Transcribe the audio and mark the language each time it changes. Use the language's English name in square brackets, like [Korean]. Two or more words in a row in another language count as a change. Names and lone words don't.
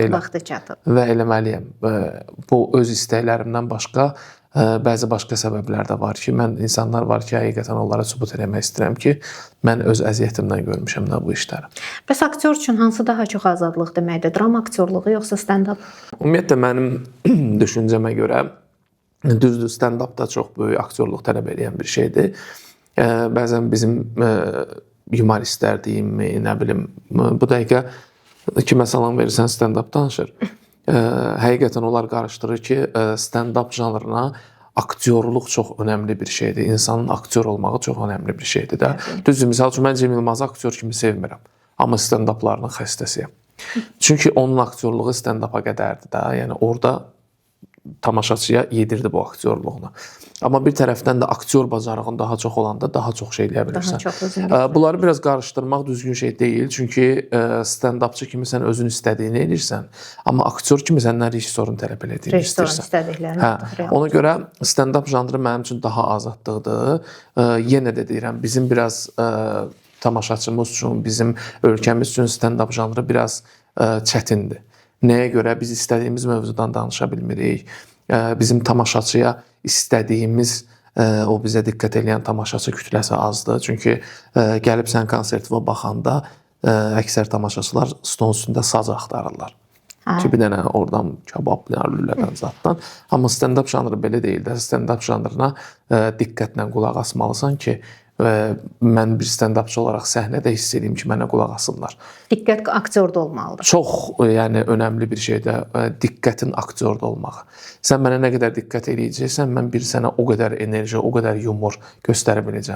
[Azerbaijani] Artıq vaxtı çatıb. Və eləməliyəm. Bu öz istəklərimdən başqa bəzi başqa səbəblər də var ki, mən insanlar var ki, həqiqətən onlara sübut eləmək istəyirəm ki, mən öz əziyyətimdən görmüşəm də bu işləri. Bəs aktyor üçün hansı daha çox azadlıq deməkdir? Dram aktyorluğu yoxsa stand-up? Ümumiyyətlə mənim düşüncəmə görə düzdür, stand-up da çox böyük aktyorluq tələb edən bir şeydir. Bəzən bizim humoristlər deyimmi, nə bilim, bu dəqiqə kimə salam verirsən stand-up danışır. Həqiqətən onlar qarışdırır ki, stand-up janrına aktyorluq çox önəmli bir şeydir. İnsanın aktyor olmağı çox önəmli bir şeydir də. Düzdür, misal üçün mən Cem Yılmazı aktyor kimi sevmirəm. Amma stand-uplarının xəstəsiyəm. Çünki onun aktyorluğu stand-upa qədərdir də. Yəni orada tamaşaçıya yedirdi bu aktyorluğunu. Amma bir tərəfdən də aktyor bacarığın daha çox olanda daha çox şey eləyə bilirsən. Bunları biraz qarışdırmaq düzgün şey deyil. Çünki stand-upçı kimi sən özün istədiyini edirsən. Amma aktyor kimi səndən rejissorun tələb elədiyini istəyirsən. Ona görə stand-up janrı mənim üçün daha azadlıqdır. Yenə də deyirəm, bizim biraz tamaşaçımız üçün, bizim ölkəmiz üçün stand-up janrı biraz çətindir. Nəyə görə biz istədiyimiz mövzudan danışa bilmirik. Bizim tamaşaçıya istədiyimiz, o bizə diqqət edən tamaşaçı kütləsi azdır. Çünki gəlib sən konsertivə baxanda əksər tamaşaçılar stolun üstündə saz axtarırlar. Ki bir dənə oradan kabab, lülədən zaddan. Amma stand-up janrı belə deyil də. Stand-up janrına diqqətlə qulaq asmalısan ki, mən bir stand-upçı olaraq səhnədə hiss edeyim ki, mənə qulaq asınlar. Diqqət aktyorda olmalıdır. Çox yəni önəmli bir şeydir diqqətin aktyorda olmağı. Sən mənə nə qədər diqqət eləyəcəksən, mən bir sənə o qədər enerji, o qədər yumor göstərə biləcəm.